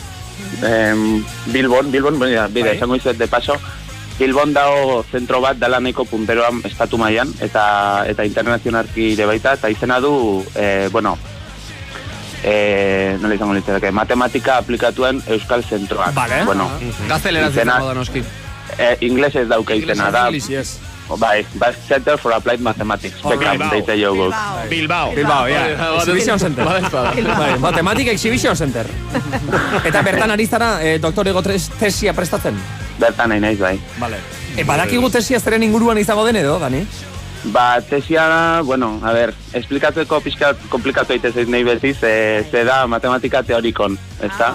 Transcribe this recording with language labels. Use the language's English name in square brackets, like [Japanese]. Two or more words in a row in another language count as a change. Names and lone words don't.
[Basque] Bilbon, bide, esango izet de paso, Bilbon dago zentro bat dala nahiko punteroan estatu mailan eta internazionalki ere baita, eta izena du, nola izango litzateke, matematika aplikatuen euskal zentroak. Vale, gazteleraz izango da noski. Inglesez dauke izena da. Bai, [English] Center for Applied Mathematics. Bilbao, Exhibition Center. Matematika Exhibition Center. [Basque] Eta bertan ari zara doktorego tesia prestatzen? Bertan nahi naiz, bai. Badakigu tesia zeren inguruan izango den edo, Dani? Tesia, bueno, [Spanish] a ver, [Basque] esplikatzeko pixka komplikatu egitez nahi beti, ze da matematika teorikon, ez da?